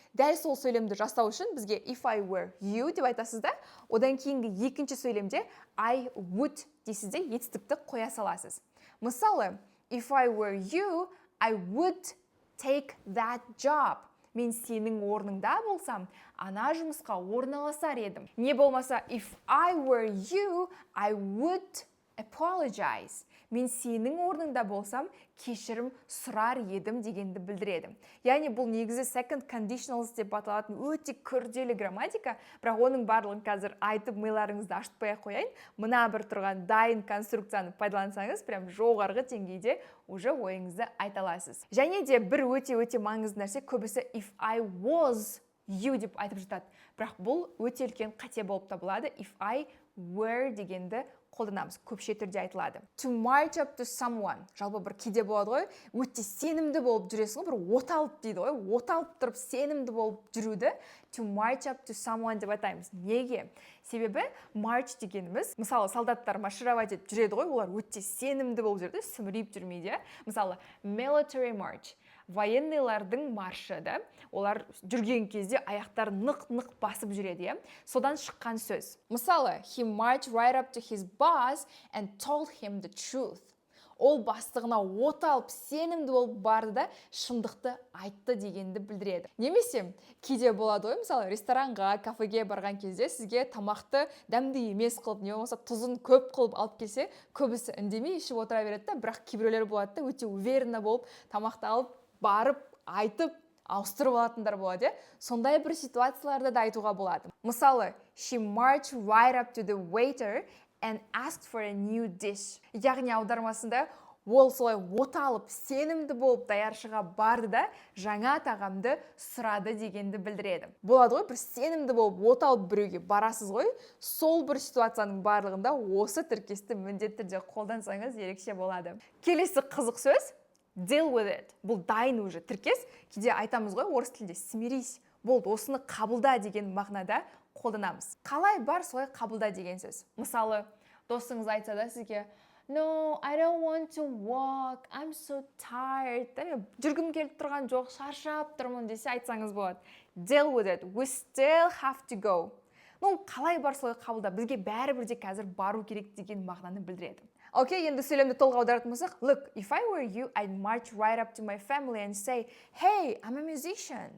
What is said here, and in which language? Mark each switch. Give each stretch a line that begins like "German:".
Kazakh: Дәл сол сөйлемді жасау үшін бізге
English: if I were you
Kazakh: деп айтасыз да, одан кейінгі екінші сөйлемде
English: I would
Kazakh: дейсіз де етістікті қоя саласыз.
English: Мысалы, if I were you, I would take that job.
Kazakh: Мен сенің орныңда болсам, ана жұмысқа орналасар едім.
English: Не болмаса, if I were you, I would apologize.
Kazakh: Мен сенің орныңда болсам, кешірім сұрар едім дегенді білдіреді. Яғни бұл негізі second conditionals деп аталатын өте күрделі грамматика, бірақ оның барлығын қазір айтып миларыңызды ашытпай қояйын. Мына бір тұрған дайын конструкцияны пайдалансаңыз, прям жоғарғы деңгейде уже ойыңызды айта аласыз. Және де бір өте маңызды нәрсе, көбісі
English: if I was you
Kazakh: деп айтып жатады. Бірақ бұл өте үлкен қате болып табылады.
English: If I were
Kazakh: дегенді қолданамыз, көпше түрде айтылады.
English: To march up to someone.
Kazakh: Жалпы бір кейде болады ғой, өте сенімді болып жүресің ғой, бір оталып дейді ғой, оталып тұрып сенімді болып жүруді
English: to march up to someone
Kazakh: деп атаймыз. Неге? Себебі march дегеніміз, мысалы, солдаттар маршировать етіп жүреді ғой, олар өте сенімді болып жүреді, сүмірейіп жүрмейді.
English: Мысалы, military march.
Kazakh: Военныйлардың маршы да, олар жүрген кезде аяқтар нық-нық басып жүреді, содан шыққан сөз.
English: Мысалы, he marched right up to his boss and told him the truth.
Kazakh: Ол бастығына от алып, сенімді болып барды да, шындықты айтты дегенді білдіреді. Немесе, кейде болады ғой, мысалы, ресторанға, кафеге барған кезде сізге тамақты дәмді емес қылып, не болмаса тұзын көп қылып алып келсе, көбісі үндемей ішіп отыра береді да, бірақ кейбіреулер болады да, өте уверенно болып тамақты алып барып, айтып, ауыстырып алатындар болады. Сондай бір ситуацияларда да айтуға болады.
English: Мысалы, she marched right up to the waiter and asked for a new dish.
Kazakh: Яғни аудармасында ол солай от алып, сенімді болып даяршыға барды да, жаңа тағамды сұрады дегенді білдіреді. Болады ғой, бір сенімді болып от алып біреуге барасыз ғой, сол бір ситуацияның барлығында осы тіркесті міндетті түрде қолдансаңыз ерекше болады. Келесі қызық сөз
English: deal with it.
Kazakh: Бұл дайын уже тіркес. Кейде айтамыз ғой, орыс тілінде смирись. Болды, осыны қабылда деген мағынада қолданамыз. Қалай бар солай қабылда деген сөз. Мысалы, досыңыз айтса да сізге
English: No, I don't want to walk. I'm so tired.
Kazakh: Жүргім келіп тұрған жоқ, шаршап тұрмын десе айтсаңыз болады.
English: Deal with it. We still have to go.
Kazakh: Қалай бар солай қабылда. Бізге бәрібір де қазір бару керек деген мағынаны білдіреді. Окей, енді сөйлемді толық аударатын болсақ,
English: look, if I were you, I'd march right up to my family and say, hey, I'm a musician.